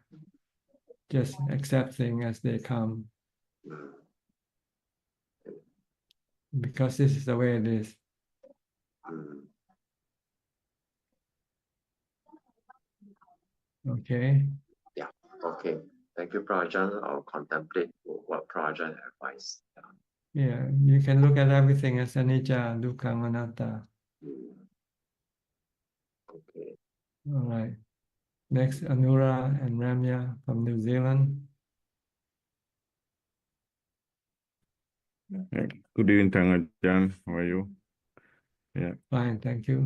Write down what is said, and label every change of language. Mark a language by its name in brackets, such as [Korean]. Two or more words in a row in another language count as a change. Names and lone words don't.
[English] Just accept things as they come, because this is the way it is. Okay. Yeah. Okay. Thank you, Prajan. I'll contemplate what Prajan advised. Yeah, you can look at everything as [Pali] anicca, dukkha, anatta. [English] Okay. All right. Next, Anura and Ramya from New Zealand. Good evening, Ajaan. How are you? Yeah. Fine, thank you.